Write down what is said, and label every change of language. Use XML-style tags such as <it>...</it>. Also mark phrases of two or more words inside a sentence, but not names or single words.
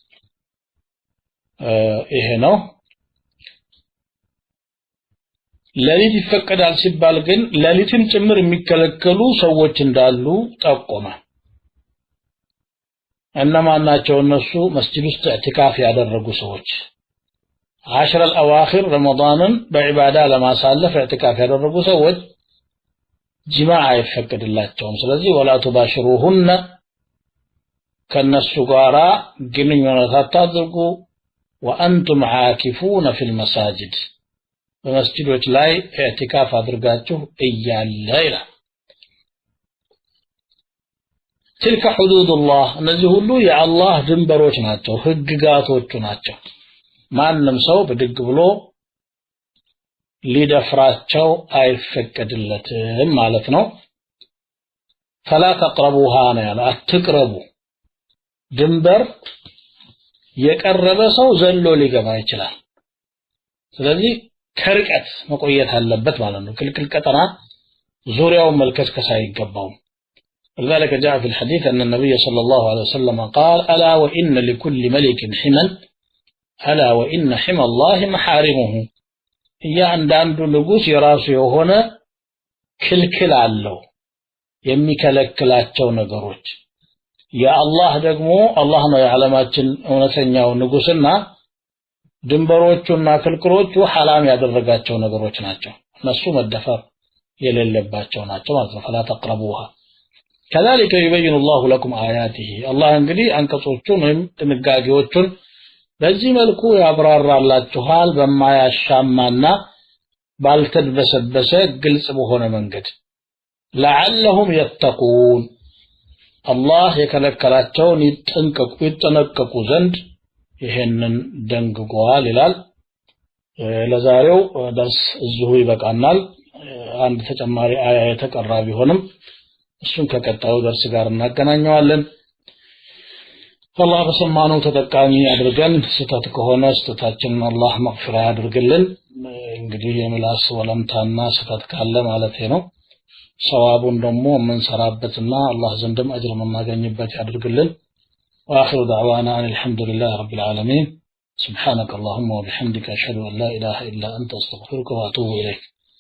<am>ይሄ ነው ለሊት ይፈቀዳል ሲባል ግን ለሊትም ጭምር የሚከለከሉ ሰዎች እንዳሉ ጠቆመ እነማን ናቸው እነሱ መስጂድ ውስጥ ኢዕቲካፍ ያደረጉ ሰዎች 10 الأواخر ረመዳንን በዒባዳ ለማሳለፍ ኢዕቲካፍ ያደረጉ ሰዎች ጅማዓ አይፈቀድላቸውም ስለዚህ</am> <ar>ولا تباشروهن</ar> <am>ከነሱ ጋራ ግንኙነት አታድርጉ</am> <ar>وأنتم عاكفون في المساجد</ar> <am>በመስጂዶች ላይ ኢዕቲካፍ አድርጋችሁ እያለ ይላል</am> <ar>تلك حدود الله</ar> <am>እነዚህ ሁሉ የአላህ ድንበሮች ናቸው ህግጋቶቹ ናቸው ማንንም ሰው በድግ ብሎ ሊደፍራቸው አይፈቀድለትም ማለት ነው</am> <ar>فلا تقربوها</ar> <am>ያለ አትቅረቡ ድንበር የቀረበ ሰው ዘሎ ሊገባ ይችላል ስለዚህ ከርቀት መቆየት አለበት ማለት ነው ክልክል ቀጠና ዙሪያው መልከስከስ አይገባው</am> <ar>لذلك جاء في الحديث أن النبي صلى الله عليه وسلم قال ألا وإن لكل ملك حما ألا وإن حمى الله محارمه يا عند</ar> <am>ንጉስ የራሱ የሆነ ክልክል አለው የሚከለክላቸው ነገሮች የአላህ ደግሞ አላህ ነው የዓለማችን እውነተኛው ንጉስና ድንበሮቹና ክልክሎቹ ሐላም ያደረጋቸው ነገሮች ናቸው እነሱ መደፈር የሌለባቸው ናቸው ማለት ነው</am> <ar>فلا تقربوها كذلك يبين الله لكم آياته الله</ar> <am>እንግዲህ አንቀጾቹን ወይም ድንጋጌዎቹን በዚህ መልኩ ያብራራላችኋል በማያሻማና ባልተድበሰበሰ ግልጽ በሆነ መንገድ</am> <ar>لعلهم يتقون الله</ar> <am>የከለከላቸውን ይጠነቀቁ ዘንድ ይሄንን ደንግጓል ይላል ለዛሬው ደርስ እዚሁ ይበቃናል አንድ ተጨማሪ አያ የተቀራ ቢሆንም እሱን ከቀጣዩ ደርስ ጋር እናገናኘዋለን አላህ በሰማነው ተጠቃሚ ያድርገን ስተት ከሆነ ስተታችንን አላህ መግፊራ ያድርግልን እንግዲህ የምላስ ወለምታና ስተት ካለ ማለት ነው ሰዋቡን ደግሞ የምንሰራበትና አላህ ዘንድም አጅር የምናገኝበት ያድርግልን</am> <ar>واخر دعوانا ان الحمد لله رب العالمين سبحانك اللهم وبحمدك اشهد ان لا اله الا انت استغفرك واتوب اليك</ar>